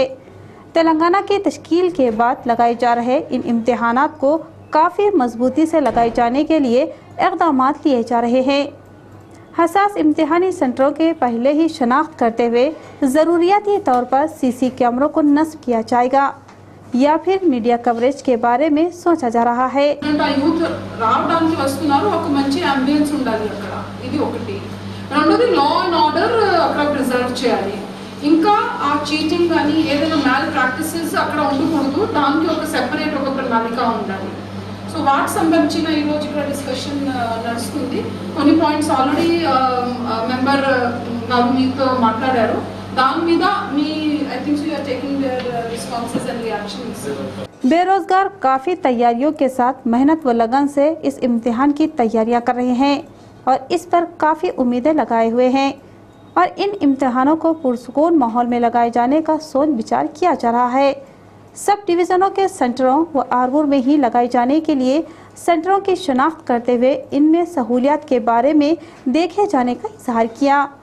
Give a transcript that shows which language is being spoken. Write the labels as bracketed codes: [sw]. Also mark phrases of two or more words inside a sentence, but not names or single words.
[ur] تلنگانہ کی تشکیل کے بعد لگائے جا رہے ان امتحانات کو کافی مضبوطی سے لگائے جانے کے لیے اقدامات لیے جا رہے ہیں۔ حساس امتحانی سینٹروں کے پہلے ہی شناخت کرتے ہوئے ضروریاتی طور پر CC کیمروں کو نصب کیا جائے گا یا پھر [en] media coverage [ur] کے بارے میں سوچا جا رہا ہے۔ [te] రెండోది [en] law and order [te] అక్కడ ప్రిజర్వ్ చేయాలి. ఇంకా ఆ చీటింగ్ కానీ ఏదైనా మ్యాల్ ప్రాక్టీసెస్ అక్కడ ఉండకూడదు. దానికి ఒక సెపరేట్ ఒక ప్రణాళిక ఉండాలి. సో వాటికి సంబంధించిన ఈరోజు ఇక్కడ డిస్కషన్ నడుస్తుంది. కొన్ని [en] points already member [te] గారు మీతో మాట్లాడారు. దాని మీద మీ [en] I think you are taking their responses and reactions. [ur] بے روزگار کافی تیاریوں کے ساتھ محنت و لگن سے اس امتحان کی تیاریاں کر رہے ہیں اور اس پر کافی امیدیں لگائے ہوئے ہیں اور ان امتحانوں کو پرسکون ماحول میں لگائے جانے کا سوچ بچار کیا جا رہا ہے۔ سب ڈویژنوں کے سینٹروں و آرمور میں ہی لگائے جانے کے لیے سینٹروں کی شناخت کرتے ہوئے ان میں سہولیات کے بارے میں دیکھے جانے کا اظہار کیا۔